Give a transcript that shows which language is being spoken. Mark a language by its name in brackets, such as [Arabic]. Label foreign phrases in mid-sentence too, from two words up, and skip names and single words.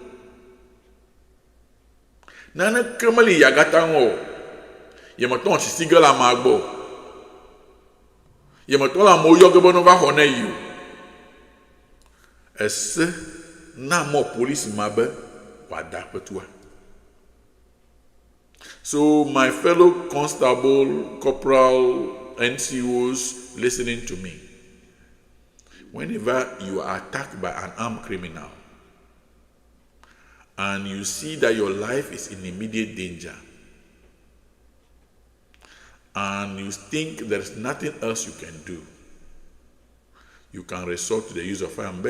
[Ewe] naneke meli yagata ŋu o, yemetɔ sisi ge le amea gbɔ, yemetɔ le amewo yɔ ge be no va xɔ ne yi o. Ese na mɔ police ma be wòada aƒetua. [English] So my fellow constable, corporal, NCOs listening to me, whenever you are attacked by an armed criminal and you see that your life is in immediate danger, and you think there's nothing else you can do, you can resort to the use of firearm.